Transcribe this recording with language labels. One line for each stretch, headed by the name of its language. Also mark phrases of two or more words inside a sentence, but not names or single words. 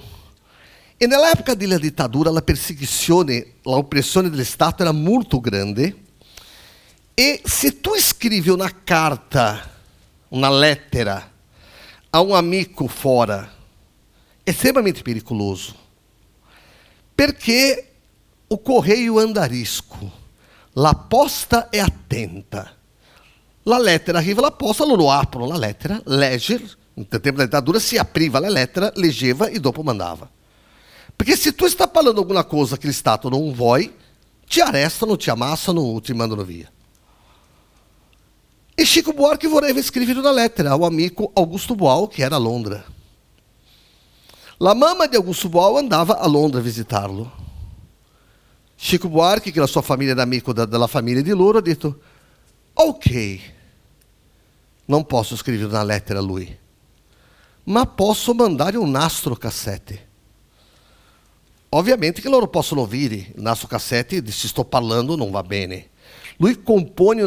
Italian: E nell'epoca della dittatura la persecuzione, l'oppressione dello Stato era molto grande. E se tu scrivi una carta, una lettera a un amico fora, è estremamente pericoloso.
Portuguese: Perché o correio anda a risco,
Italian: la posta è attenta. La lettera arriva alla posta, loro aprono la lettera, legge, nel tempo
Portuguese: da ditadura
Italian: si apriva la lettera, leggeva e dopo mandava. Perché se tu sta parlando
Portuguese: alguma coisa
Italian: che il Stato non vuoi, ti arrestano, ti ammassano o ti mandano via. E Chico Buarque voleva scrivere una lettera ao amico Augusto Boal, que era a Londra. La mamma di Augusto Boal andava a Londra a visitá-lo. Chico Buarque, que la sua família era amico della família di loro, ha detto, ok, non posso scrivere una lettera a lui, ma posso mandare un nastro cassete. Ovviamente che loro possono ouvire il nastro cassete e se sto parlando non va bene.